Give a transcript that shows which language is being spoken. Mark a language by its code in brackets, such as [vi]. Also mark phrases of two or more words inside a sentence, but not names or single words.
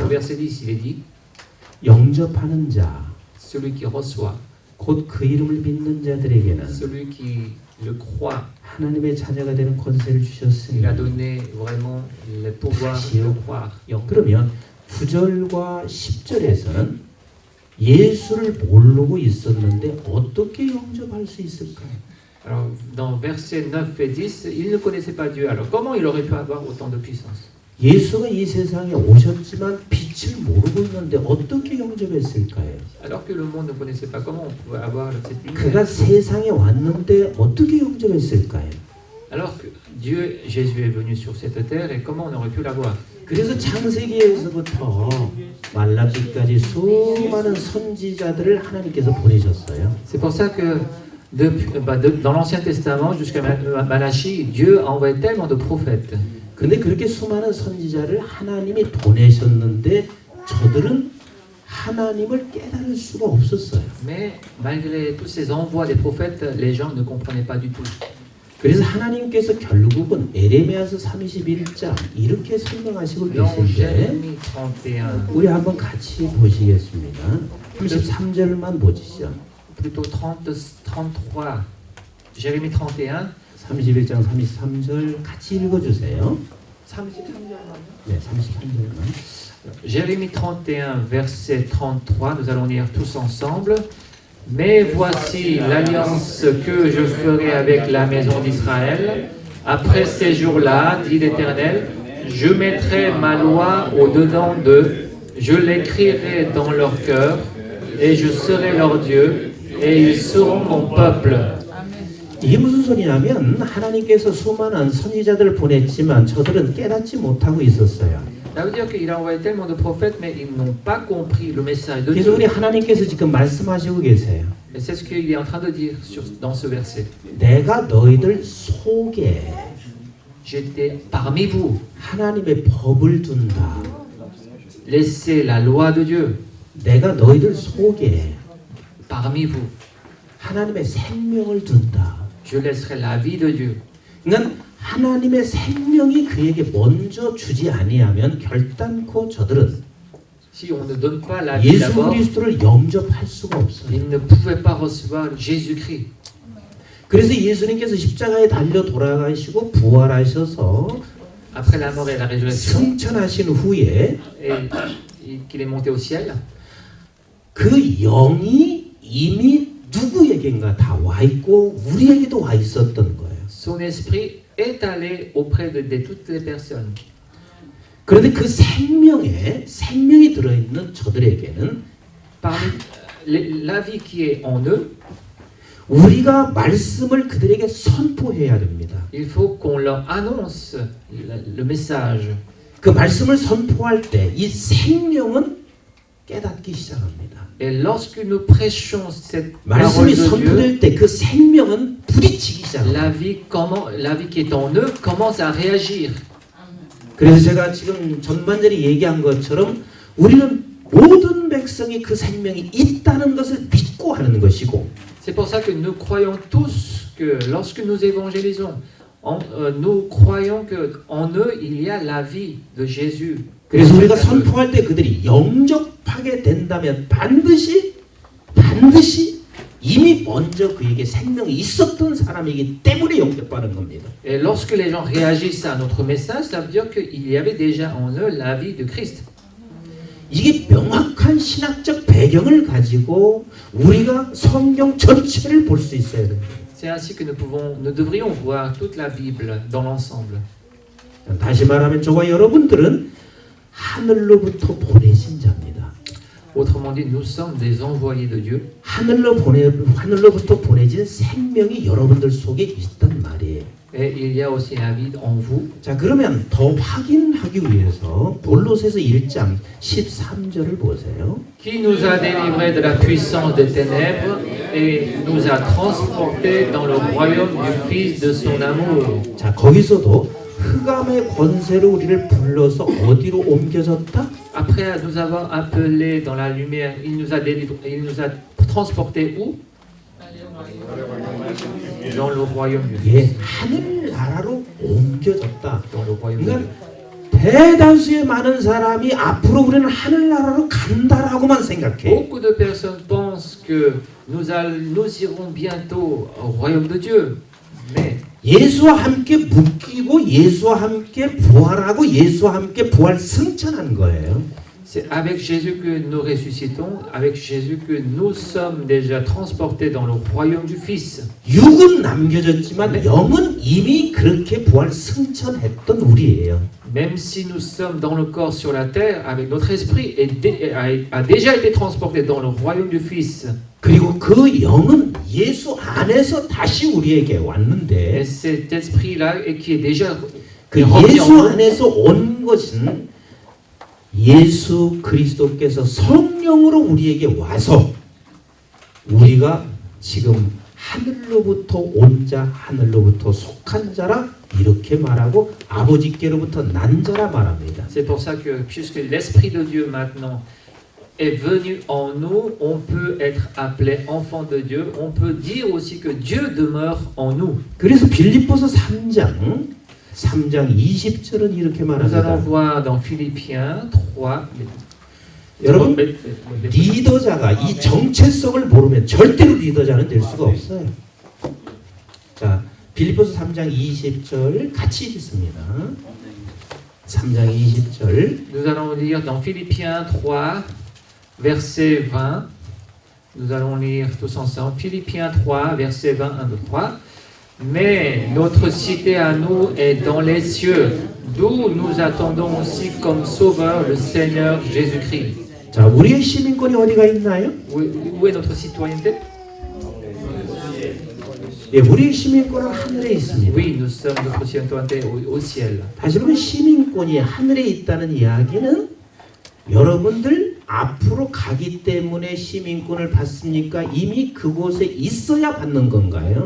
[fr] Au verset 10, il est dit, [ko] 영접하는 자, [fr] celui qui reçoit, [ko] 곧 그 이름을 믿는 자들에게는 [fr] celui qui le croit, [ko] 하나님의 자녀가 되는 권세를 주셨으니 [fr] il a donné vraiment le pouvoir de croire. [ko] 그러면 9절과 10절에서는 예수를 모르고 있었는데 어떻게 영접할 수 있을까요? [fr] Alors, dans versets 9 et 10, il ne connaissait pas Dieu. Alors, comment il aurait pu avoir autant de puissance? [ko] 예수가 이 세상에 오셨지만 빛을 모르고 있는데 어떻게 영접했을까요? [fr] Alors que le monde ne connaissait pas, comment on pouvait avoir cette [ko] 그가 [fr] lumière? [ko] 세상에 왔는데 어떻게 영접했을까요? [fr] Alors que Dieu, Jésus est venu sur cette terre, et comment on aurait pu l'avoir? [ko] 그래서 창세기에서부터 말라기까지 수많은 선지자들을 하나님께서 보내셨어요. [fr] C'est pour ça que dans l'Ancien Testament jusqu'à Malachie, Dieu a envoyé tellement de prophètes. [ko] 근데 그렇게 수많은 선지자를 하나님이 보내셨는데 저들은 하나님을 깨달을 수가 없었어요. [fr] Mais malgré tous ces envois des prophètes, les gens ne comprenaient pas du tout. [ko] 그래서 하나님께서 결국은 에레미야서 31장 이렇게 설명하시고 [fr] Dans [ko] 계신데 [fr] Jérémie 31, [ko] 우리 한번 같이 보시겠습니다. 33절만 보시죠. [fr] plutôt 33, Jérémie 31, [ko] 31장 33절 같이 읽어주세요. 33절만요? 네, 33절만. [fr] Jérémie 31, verset 33, nous allons lire tous ensemble. Mais voici l'alliance que je ferai avec la maison d'Israël. Après ces jours-là, dit l'Éternel, je mettrai ma loi au-dedans d'eux, je l'écrirai dans leur cœur, et je serai leur Dieu, et ils seront mon peuple. [ko] 이게 무슨 소리냐면 하나님께서 수많은 선지자들을 보냈지만 저들은 깨닫지 못하고 있었어요. [fr] Ça veut dire qu'il a envoyé tellement de prophètes, mais ils n'ont pas compris le message de [ko] 그래서 [fr] Dieu. [ko] 우리 하나님께서 지금 말씀하시고 계세요. [fr] Et c'est ce qu'il est en train de dire dans ce verset. [ko] 내가 너희들 속에 [fr] J'étais parmi vous. [ko] 하나님의 법을 둔다. [fr] Laissez la loi de Dieu [ko] 내가 너희들 속에 [fr] parmi vous. [ko] 하나님의 생명을 둔다. [fr] Je laisserai la vie de Dieu. [ko] 그러니까 하나님의 생명이 그에게 먼저 주지 아니하면 결단코 저들은 [fr] Si on ne donne pas la vie [ko] 예수 [fr] d'abord, [ko] 그리스도를 영접할 수가 없어요. [fr] ils ne pouvaient pas recevoir Jésus-Christ. [ko] 그래서 예수님께서 십자가에 달려 돌아가시고 부활하셔서 [fr] Après la mort et la résurrection, [ko] 승천하신 후에 [fr] et qu'il est monté au ciel, [ko] 그 영이 이미 누구에겐가 다 와 있고 우리에게도 와 있었던 거예요. [fr] son esprit est allé auprès de toutes les personnes. [ko] 그런데 그 생명이 들어있는 저들에게는 [fr] Parmi la vie qui est en eux, [ko] 우리가 말씀을 그들에게 선포해야 됩니다. [fr] il faut qu'on leur annonce le message. [ko] 그 말씀을 선포할 때 이 생명은 깨닫기 시작합니다. [fr] Et lorsque nous prêchons cette parole [ko] 말씀이 [fr] de Dieu, [ko] 선포될 때 그 생명은 부딪히기 시작합니다. [fr] la vie qui est en eux commence à réagir. [ko] 그래서 제가 지금 전반전에 얘기한 것처럼 우리는 모든 백성이 그 생명이 있다는 것을 믿고 하는 것이고 [fr] C'est pour ça que nous croyons tous que lorsque nous évangélisons, nous croyons qu'en eux, il y a la vie de Jésus. [ko] 그래서 우리가 선포할 때 그들이 영접하게 된다면 반드시 이미 먼저 그에게 생명이 있었던 사람이기 때문에 영접하는 겁니다. [fr] Et lorsque les gens réagissent à notre message, ça veut dire qu'il y avait déjà en eux la vie de Christ. [ko] 이게 명확한 신학적 배경을 가지고 우리가 성경 전체를 볼 수 있어야 됩니다. [fr] C'est ainsi que nous devrions voir toute la Bible dans l'ensemble. [ko] 다시 말하면 저와 여러분들은 하늘로부터 보내신 자입니다. [fr] Autrement dit, nous sommes des envoyés de Dieu. [ko] 하늘로부터 보내진 생명이 여러분들 속에 있단 말이에요. [fr] Et il y a aussi la vie en vous. [ko] 자, 그러면 더 확인하기 위해서 골로새서 1장 13절을 보세요. [fr] Qui nous a délivrés de la puissance des ténèbres et nous a transportés dans le royaume du Fils de son amour. [ko] 자, 거기서도 흑암의 권세로 우리를 불러서 어디로 옮겨졌다? [fr] Après nous avoir appelés dans la lumière, il nous a délivrés, il nous a transportés où? Dans le royaume du Fils. [ko] 예, 하늘나라로 옮겨졌다. [fr] Dans le royaume de Dieu. [ko] 그러니까 대다수의 많은 사람이 앞으로 우리는 하늘나라로 간다라고만 생각해. [fr] Beaucoup de personnes pensent que nous irons bientôt au royaume de Dieu. Mais [ko] 예수와 함께 묶이고 예수와 함께 부활하고 예수와 함께 부활 승천한 거예요. [fr] c'est avec Jésus que nous ressuscitons, avec Jésus que nous sommes déjà transportés dans le royaume du Fils. [ko] 육은 남겨졌지만 영은 이미 그렇게 부활 승천했던 우리예요. [fr] Même si nous sommes dans le corps sur la terre, avec notre esprit a déjà été transporté dans le royaume du Fils. [ko] 그리고 그 영은 예수 안에서 다시 우리에게 [fr] Et [ko] 왔는데 [fr] cet esprit-là qui est déjà [ko] 그 [fr] rempli en [ko] 예수 [fr] nous, [ko] 안에서 온 것은 예수 그리스도께서 성령으로 우리에게 와서 우리가 지금 하늘로부터 온 자, 하늘로부터 속한 자라 이렇게 말하고 아버지께로부터 난 자라 말합니다. [fr] c'est pour ça que puisque l'Esprit de Dieu maintenant est venu en nous, on peut être appelé enfant de Dieu, on peut dire aussi que Dieu demeure en nous. [ko] 그래서 빌립보서 3장 20절은 이렇게 [fr] Nous allons [ko] 말합니다. [fr] voir dans Philippiens 3. [ko] 여러분, 리더자가 이 정체성을 모르면 절대로 리더자는 될 수가 없어요. 자, 빌립보서 3장 20절 같이 읽습니다. 3장 20절. [fr] Nous allons lire dans Philippiens 3, verset 20. Nous allons lire tous ensemble. Philippiens 3, verset 20, 1, 2, 3. Mais notre cité à nous est dans les cieux, d'où nous attendons aussi comme sauveur le Seigneur Jésus-Christ. [ko] 자, 우리의 시민권이 어디가 있나요? [fr] Où est notre citoyenneté? [ko] 예, 우리의 시민권은 하늘에 있습니다. [fr] Oui, nous sommes notre citoyenneté au ciel. [ko] 다시 보면 시민권이 하늘에 있다는 이야기는 여러분들 앞으로 가기 때문에 시민권을 받습니까? 이미 그곳에 있어야 받는 건가요?